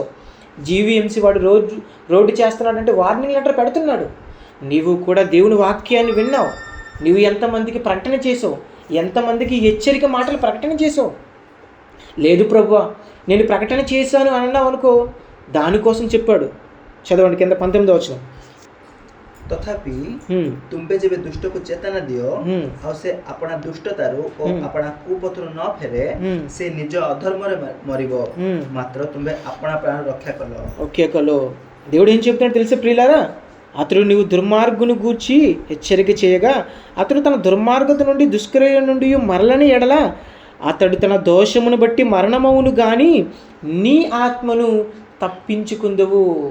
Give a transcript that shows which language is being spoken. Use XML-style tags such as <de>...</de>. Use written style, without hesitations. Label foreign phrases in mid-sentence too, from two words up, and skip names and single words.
<te>జీవీఎంసీ వాడు రోడ్డు చేస్తున్నాడంటే</te> <en>warning letter</en> <te>పెడుతున్నాడు. నీవు కూడా దేవుని వాక్యాన్ని విన్నావు, నువ్వు ఎంతమందికి ప్రకటన చేసావు, ఎంతమందికి హెచ్చరిక మాటలు ప్రకటన చేసావు. లేదు ప్రభువా నేను ప్రకటన చేశాను అన్నావు అనుకో, దానికోసం చెప్పాడు. చదవండి కింద 19వ వచనం.</te> <or>ତଥାପି ତୁମ୍ଭେ ଯେବେ ଦୁଷ୍ଟକୁ ଚେତନା ଦିଅ ଆଉ ସେ ଆପଣା ଦୁଷ୍ଟତାରୁ ଓ ଆପଣା କୁପଥରୁ ନ ଫେରେ, ସେ ନିଜ ଅଧର୍ମରେ ମରିବ, ମାତ୍ର ତୁମ୍ଭେ ଆପଣା ପ୍ରାଣ ରକ୍ଷା କଲ.</or> <te>దేవుడు ఏం చెప్తాడు తెలిసే ప్రియులారా, అతడు నీవు దుర్మార్గుని గూర్చి హెచ్చరిక చేయగా అతడు తన దుర్మార్గత నుండి దుష్క్రియ నుండి మరలని ఎడల అతడు తన దోషమును బట్టి మరణమవును గాని నీ ఆత్మను తప్పించుకుందువు.</te>